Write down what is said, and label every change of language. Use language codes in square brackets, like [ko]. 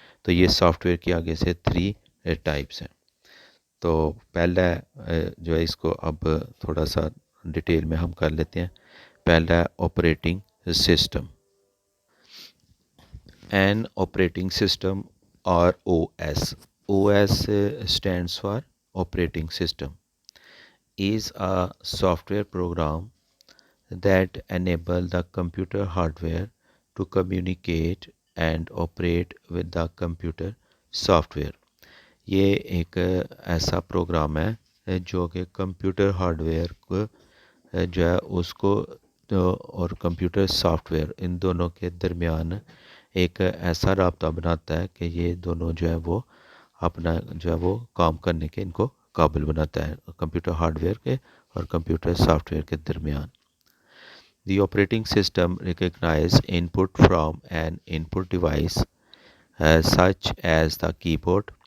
[ur] تو یہ soft where کی آگے سے 3 ٹائپس ہیں. تو پہلا جو ہے اس کو اب تھوڑا سا ڈیٹیل میں ہم کر لیتے ہیں. پہلا ہے operating system. [en] An operating system اور OS. OS stands for operating system is a software program that enable the computer hardware to communicate and operate with the computer software. [ur] یہ ایک ایسا پروگرام ہے جو کہ کمپیوٹر ہارڈ ویئر کو جو ہے اس کو اور کمپیوٹر سافٹ ویئر ان دونوں کے درمیان ایک ایسا رابطہ بناتا ہے کہ یہ دونوں جو ہے وہ اپنا جو ہے وہ کام کرنے کے ان کو قابل بناتا ہے کمپیوٹر ہارڈ ویئر کے اور کمپیوٹر سافٹ ویئر کے درمیان. [en] The operating system recognize input from an input device such as the keyboard.